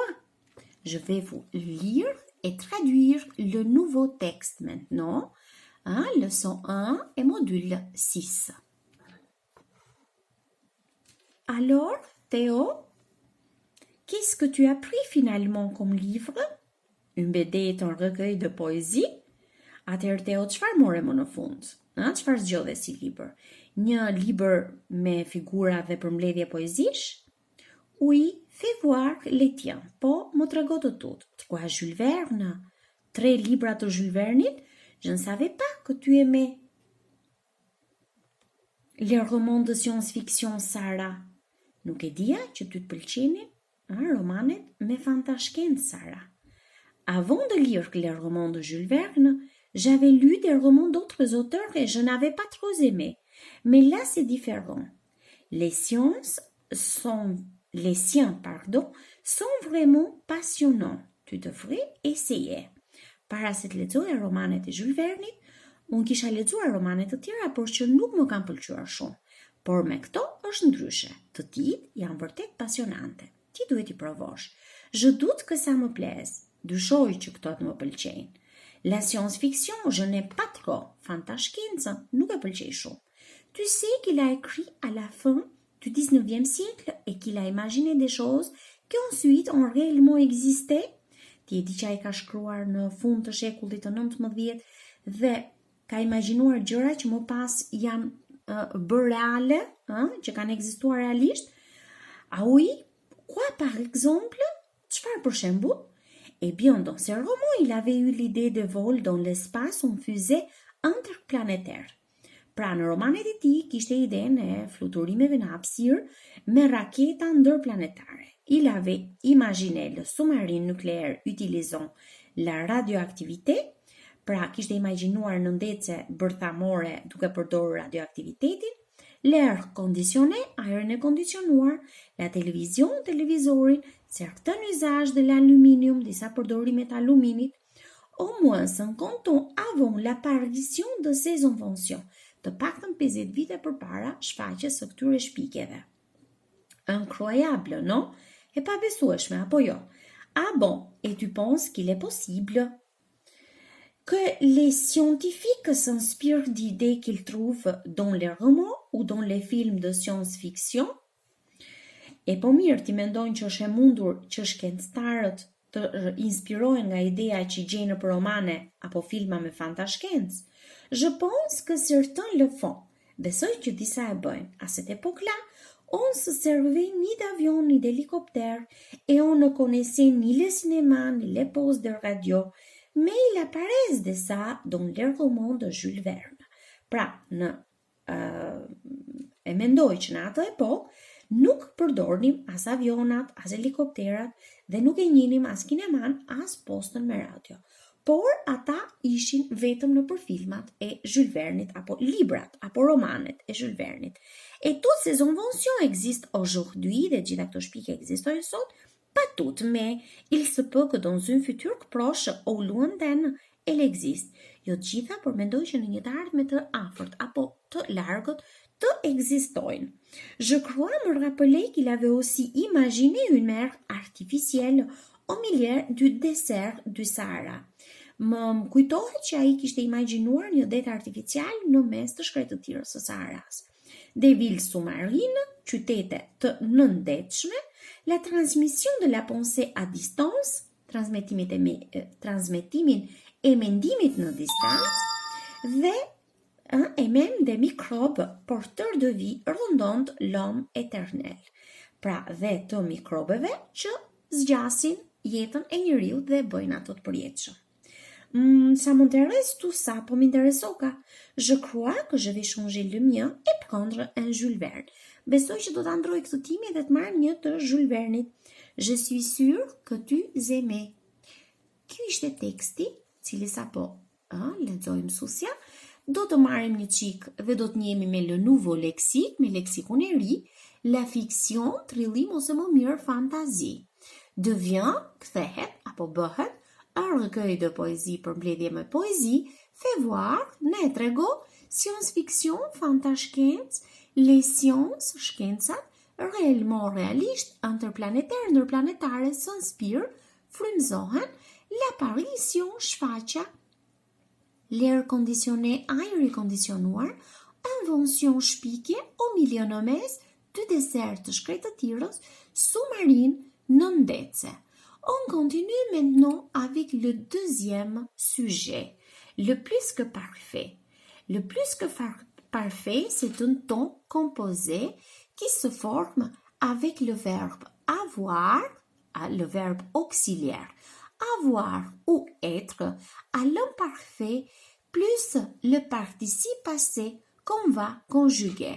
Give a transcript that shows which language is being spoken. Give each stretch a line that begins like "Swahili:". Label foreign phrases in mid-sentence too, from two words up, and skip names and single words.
French: Je vais vous lire et traduire le nouveau texte maintenant. Leçon 1 et module 6. Alors, Théo, qu'est-ce que tu as pris finalement comme livre? Une BD est un recueil de poésie?
Albanian: Atëherë Théo, çfarë more më në fund? Çfarë zgjodhe si libër? Një libër me figura dhe përmbledhje poezish?
French: Oui, fais voir les tiens.
Albanian: Po, më trego të tut. Quoi, Jules Verne? 3 libra të Jules Vernit?
French: Je ne savais pas que tu aimais les romans de science-fiction, Sara.
Albanian: Nuk e dija që ty të pëlqenin romanet me fantashkencë, Sara.
French: Avant de lire les romans de Jules Verne, j'avais lu des romans d'autres auteurs et je n'avais pas trop aimé. Mais là, c'est différent. Les siens sont vraiment passionnants. Tu devrais essayer.
Albanian: Para se të lexoja romanet e Jules Vernit, unë kisha lexuar romanet të tjera, por që nuk më kanë pëlqyer shumë. Por me këto është ndryshe. Të tij janë vërtet pasionante. Ti duhet i provosh.
French: Je doute que ça me plaise.
Albanian: Dyshoj që këto të më pëlqejnë.
French: La science-fiction, je n'ai pas trop.
Albanian: Fantashkenca nuk e pëlqej shumë.
French: Tu sais qu'il a écrit à la fin du 19e siècle et qu'il a imaginé des choses qui ensuite ont réellement existé?
Albanian: Ti e di që ai ka shkruar në fund të shekullit të 19 dhe ka imagjinuar gjëra që më pas janë bërë reale, që kanë ekzistuar realisht?
French: Ah oui? Quoi par exemple?
Albanian: Çfarë për shembull?
French: Eh bien, dans ce roman, il avait eu l'idée de vol dans l'espace en fusée interplanétaire.
Albanian: Pra në romanet e tij kishte idenë e fluturimeve në hapësirë me raketa ndërplanetare.
French: Il avait imaginé le sous-marin nucléaire utilisant la radioactivité,
Albanian: pra kishte imagjinuar në ndece bërthamore duke përdorur radioaktivitetin,
French: l'air conditionné,
Albanian: ajrin e kondicionuar,
French: la télévision, télévisorin, certains usages de l'aluminium,
Albanian: disa përdorimet aluminit,
French: au moins 50 ans avant l'apparition de ces inventions,
Albanian: të paktën 50 vite përpara shfaqjes së këtyre shpikjeve.
French: Incroyable, non?
Albanian: E pabesueshme, apo jo?
French: Ah bon, et tu penses qu'il est possible que les scientifiques s'inspirent d'idées qu'ils trouvent dans les romans ou dans les films de science-fiction?
Albanian: E po mirë, ti mendojnë që është e mundur që shkencëtarët të inspirohen nga ideja që gjejnë në romane apo filma me fantashkencë?
French: Je pense que certains le font.
Albanian: Besoj që disa e bëjnë.
French: À cette époque-là, on se servait ni d'avion ni d'hélicoptère et on ne connaissait ni le cinéma ni les postes de radio, mais il apparaît de ça dans les romans de Jules Verne.
Albanian: Pra, e mendoj që në atë epokë nuk përdornim as avionat, as helikopterat dhe nuk e njinim as kineman, as postën me radio. Por ata ishin vetëm në për filmat e Jules Vernit, apo librat, apo romanet e Jules Vernit.
French: Et toutes ces inventions existent aujourd'hui,
Albanian: dhe gjitha këto shpike ekzistojnë sot,
French: pas toutes, mais il se peut que dans une future proche ou lointaine, elle existe.
Albanian: Jo të gjitha, por mendoj që në një të ardhme të afërt apo të largët të ekzistojnë.
French: Je crois me rappeler qu'il avait aussi imaginé une mer artificielle au milieu du désert du Sahara.
Albanian: Më kujtohet që ai kishte imagjinuar një det artificial në mes të shkretëtirës së Saharas.
French: Des villes sous-marines,
Albanian: qytete të nëndetshme,
French: la transmission de la pensée à distance,
Albanian: transmetimin e mendimit në distancë, dhe
French: et même des microbes porteurs de vie rondant l'homme éternel.
Albanian: Pra dhe të mikrobeve që zgjasin jetën e njeriu dhe bëjnë ato të përjetshëm.
French: Ça m'intéresse tout ça,
Albanian: po m'interesoka.
French: Je crois que je vais changer le mien et prendre un Jules Verne.
Albanian: Besoj që do ta ndroj këtë timin dhe të marr një të Jules Vernit.
French: Je suis sûre que tu aimes.
Albanian: Ky ishte teksti, cili sapo lexoi mësuesja. Do të marrim një çik dhe do të njihemi me
French: le nouveau lexique,
Albanian: me leksikun e ri,
French: la fiction,
Albanian: trillim ose më mirë fantasie. Devient, kthehet apo bëhet
French: un recueil de poésie
Albanian: për mbledhje me
French: poésie, fait voir,
Albanian: ne trego,
French: science-fiction, fantashkencë, les sciences, shkencat, réellement réaliste, interplanétaire, ndërplanetare, s'inspire, frymëzohen, l'apparition, shfaqja, l'air conditionné,
Albanian: ajri kondicionuar,
French: invention, shpikje, au milieu
Albanian: në mes,
French: du désert
Albanian: të shkretëtirës,
French: sous-marine, nëndece. On continue maintenant avec le deuxième sujet, le plus que parfait. Le plus que parfait, c'est un ton composé qui se forme avec le verbe avoir, le verbe auxiliaire, avoir ou être, à l'imparfait, plus le participe passé qu'on va conjuguer.